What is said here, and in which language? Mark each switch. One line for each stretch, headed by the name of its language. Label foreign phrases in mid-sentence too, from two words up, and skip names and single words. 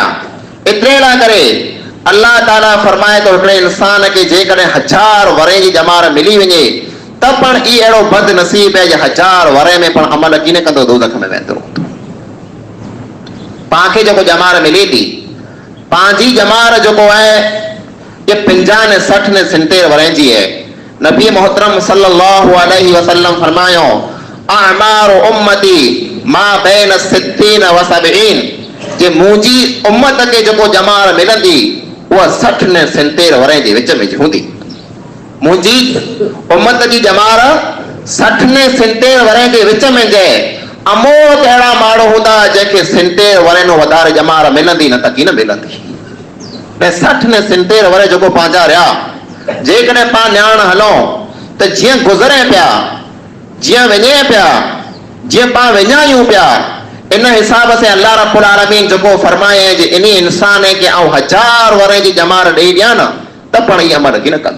Sindhi: एतिरे लाइ करे अल्लाह ताला फरमाए तो हिकिड़े इंसान के जेकॾहिं 1000 वरे जी जमार मिली वञे त पण ई अहिड़ो बदनसीब है जे 1000 वरे में पण अमल कीन कंदो, दोज़ख में वेंदो। पांखे जेको जमार मिले थी, पंहिंजी जमार जेको है ये 50 ने 60 ने 70 वरे जी है। नबी मोहतरम
Arabic: صلى الله عليه وسلم
Sindhi: फरमायो
Arabic: أعمار أمتي ما بين 60 و 70
Sindhi: जे मुंहिंजी उम्मत के जेको जमार मिलंदी उहा 60 ने 70 वरे जे विच में हूंदी। मुंहिंजी उम्मत जी जमार 60 ने 70 वरे जे विच में जे अमोत अहिड़ा माण्हू हूंदा जंहिंखे 70 वरे नो वधारे जमार मिलंदी न त की न मिलंदी। 60 ने 70 वरे जेको पंहिंजा रहिया जेकॾहिं पाण ॼाण हलूं त जीअं गुज़रे पिया, जीअं वञे पिया, जीअं पाण विञायूं पिया, इन हिसाब से अल्लाह
Arabic: رب العالمين
Sindhi: जेको फरमाए जे इन इंसान के आउं 1000 वरे जी जमार ॾेई ॾियां न त पण ई अमल की न कंदा।